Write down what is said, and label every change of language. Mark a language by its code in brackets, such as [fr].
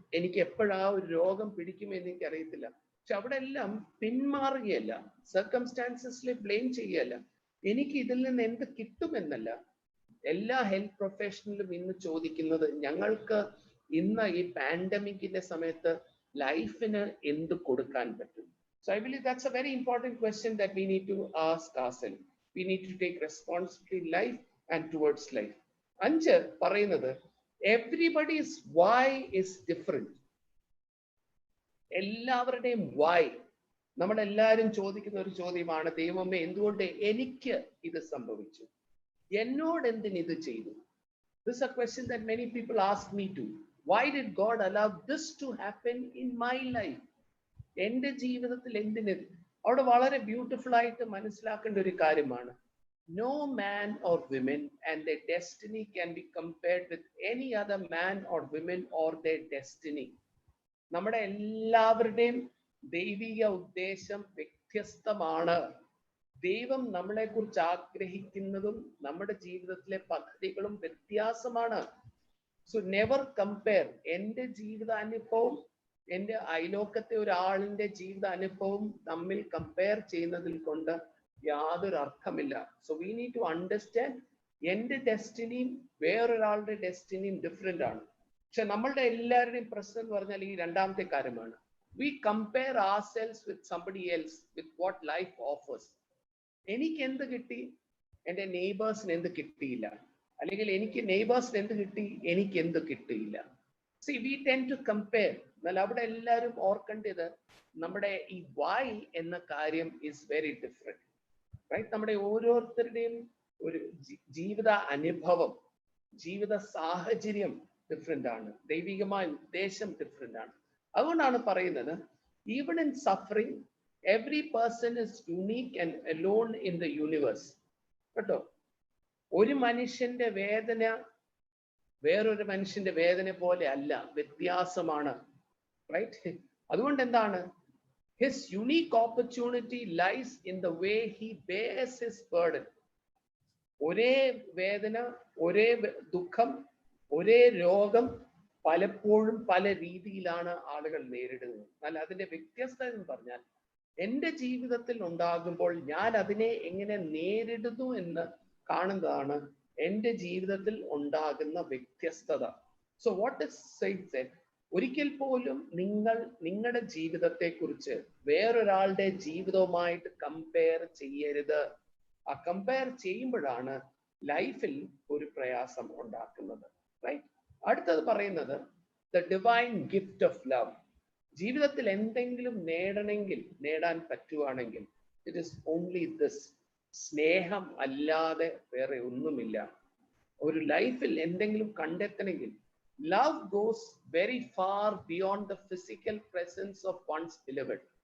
[ml] എനിക്ക് എപ്പോഴാ ഒരു രോഗം പിടിക്കുമെന്ന് എനിക്ക് അറിയത്തില്ല. പക്ഷെ അവിടെ എല്ലാം പിന്മാറുകയല്ല, സർക്കംസ്റ്റാൻസസിൽ ബ്ലെയിം ചെയ്യുകയല്ല, എനിക്ക് ഇതിൽ നിന്ന് എന്ത് കിട്ടുമെന്നല്ല. എല്ലാ ഹെൽത്ത് പ്രൊഫഷണലും ഇന്ന് ചോദിക്കുന്നത് ഞങ്ങൾക്ക് ഇന്ന് ഈ പാൻഡമിക്കിന്റെ സമയത്ത് ലൈഫിന് എന്ത് കൊടുക്കാൻ പറ്റും. [en] So I believe that's a very important question that we need to ask ourselves. We need to take responsibility in life and towards life. 5 [ml] പറയുന്നത് [en] everybody's why is different. [ml] എല്ലാവരുടെയും why, നമ്മളെല്ലാവരും ചോദിക്കുന്ന ഒരു ചോദ്യമാണ്, ദൈവമേ എന്തുകൊണ്ട് എനിക്ക് ഇത് സംഭവിച്ചു, എന്നോട് എന്തിന് ഇത് ചെയ്തു. [en] This is a question that many people ask me too. Why did God allow this to happen in my life? [ml] എൻ്റെ ജീവിതത്തിൽ എന്തിന്? അവിടെ വളരെ ബ്യൂട്ടിഫുൾ ആയിട്ട് മനസ്സിലാക്കേണ്ട ഒരു കാര്യമാണ്, [en] no man or women and their destiny can be compared with any other man or women or their destiny. [ml] നമ്മുടെ എല്ലാവരുടെയും ദൈവിക ഉദ്ദേശം വ്യത്യസ്തമാണ്. ദൈവം നമ്മളെ കുറിച്ച് ആഗ്രഹിക്കുന്നതും നമ്മുടെ ജീവിതത്തിലെ പദ്ധതികളും വ്യത്യാസമാണ്. [en] So never compare. [ml] എൻ്റെ ജീവിതാനുഭവം എൻ്റെ അയലോക്കത്തെ ഒരാളിന്റെ ജീവിതാനുഭവം തമ്മിൽ കമ്പയർ ചെയ്യുന്നതിൽ കൊണ്ട് യാതൊരു അർത്ഥമില്ല. [en] so we need to understand [ml] എൻ്റെ ഡെസ്റ്റിനിയും വേറൊരാളുടെ ഡെസ്റ്റിനിയും ഡിഫറെന്റ് ആണ്. പക്ഷെ നമ്മളുടെ എല്ലാവരുടെയും പ്രശ്നം എന്ന് പറഞ്ഞാൽ ഈ രണ്ടാമത്തെ കാര്യമാണ്. [en] We compare ourselves with somebody else, with what life offers. [ml] എനിക്ക് എന്ത് കിട്ടി, എൻ്റെ നെയ്ബേഴ്സിന് എന്ത് കിട്ടിയില്ല, അല്ലെങ്കിൽ എനിക്ക് നെയ്ബേഴ്സിന് എന്ത് കിട്ടി, എനിക്ക് എന്ത് കിട്ടിയില്ല. [en] See, we tend to compare. [ml] എന്നാൽ അവിടെ എല്ലാവരും ഓർക്കേണ്ടത് നമ്മുടെ ഈ why എന്ന കാര്യം [en] is very different. Right? [ml] നമ്മുടെ ഓരോരുത്തരുടെയും ഒരു ജീവിത അനുഭവം, ജീവിത സാഹചര്യം ഡിഫറെന്റ് ആണ്, ദൈവികമായ ഉദ്ദേശം ഡിഫറെന്റ് ആണ്. അതുകൊണ്ടാണ് പറയുന്നത് [en] even in suffering every person is unique and alone in the universe. [ml] കേട്ടോ, ഒരു മനുഷ്യന്റെ വേദന വേറൊരു മനുഷ്യന്റെ വേദന പോലെ അല്ല, വ്യത്യാസമാണ്. [en] Right? [ml] അതുകൊണ്ട് എന്താണ്, [en] his unique opportunity lies in the way he bears his burden. [ml] ഒരേ വേദന, ഒരേ ദുഃഖം, ഒരേ രോഗം പലപ്പോഴും പല രീതിയിലാണ് ആളുകൾ നേരിടുന്നത്. എന്നാൽ അതിന്റെ വ്യത്യസ്തത എന്ന് പറഞ്ഞാൽ എൻ്റെ ജീവിതത്തിൽ ഉണ്ടാകുമ്പോൾ ഞാൻ അതിനെ എങ്ങനെ നേരിടുന്നു എന്ന് കാണുന്നതാണ് എൻ്റെ ജീവിതത്തിൽ ഉണ്ടാകുന്ന വ്യത്യസ്തത. [en] so what is said, [ml] ഒരിക്കൽ പോലും നിങ്ങൾ നിങ്ങളുടെ ജീവിതത്തെ കുറിച്ച് വേറൊരാളുടെ ജീവിതവുമായിട്ട് കമ്പയർ ചെയ്യരുത്. ആ കമ്പയർ ചെയ്യുമ്പോഴാണ് ലൈഫിൽ ഒരു പ്രയാസം ഉണ്ടാക്കുന്നത്. റൈറ്റ്? അടുത്തത് പറയുന്നത് [en] The divine gift of love. [ml] ജീവിതത്തിൽ എന്തെങ്കിലും നേടാൻ പറ്റുവാണെങ്കിൽ [en] It is only this. [ml] സ്നേഹം അല്ലാതെ വേറെ ഒന്നുമില്ല. ഒരു ലൈഫിൽ എന്തെങ്കിലും കണ്ടെത്തണമെങ്കിൽ [en] love goes very far beyond the physical presence of one's beloved.